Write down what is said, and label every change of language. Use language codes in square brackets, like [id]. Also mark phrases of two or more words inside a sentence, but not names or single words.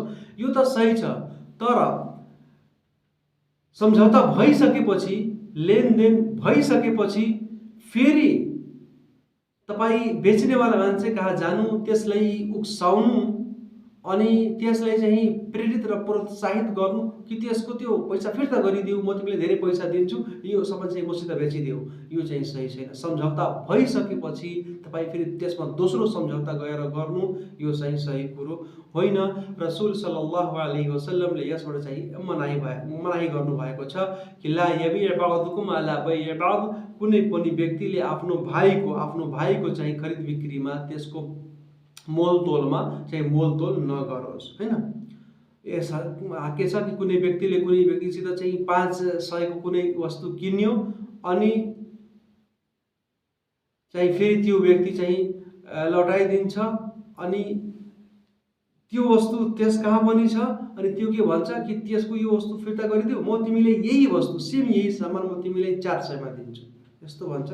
[ne] यो त सही छ, तर सम्झौता भइसकेपछि, लेनदेन भइसकेपछि फेरि तपाईँ बेच्नेवाला मान्छे कहाँ जानु, त्यसलाई उक्साउनु अनि त्यसलाई चाहिँ प्रेरित र प्रोत्साहित गर्नु कि त्यसको त्यो पैसा फिर्ता गरिदेऊ, म तिमीलाई धेरै पैसा दिन्छु, यो सामान चाहिँ मसित बेचिदेऊ, यो चाहिँ सही छैन। सम्झौता भइसकेपछि तपाईँ फेरि त्यसमा दोस्रो सम्झौता गएर गर्नु, यो चाहिँ सही कुरो होइन। रसुल [ar] صلى الله عليه وسلم [ne] यसबाट चाहिँ मनाही गर्नुभएको छ कि [ar] لا يبع بعضكم على بيع بعض, [ne] कुनै पनि व्यक्तिले आफ्नो भाइको चाहिँ खरिद बिक्रीमा त्यसको मोलतोलमा चाहिँ मोलतोल नगरोस्, हैन। के छ कि कुनै व्यक्तिले कुनै व्यक्तिसित चाहिँ 500 को कुनै वस्तु किन्यो अनि चाहिँ फेरि त्यो व्यक्ति चाहिँ लौटाइदिन्छ अनि त्यो वस्तु त्यस कहाँ पनि छ अनि त्यो के भन्छ कि त्यसको यो वस्तु फिर्ता गरिदेऊ, म तिमीले यही वस्तु सेम यही सामान म तिमीलाई 400 मा दिन्छु, यस्तो भन्छ।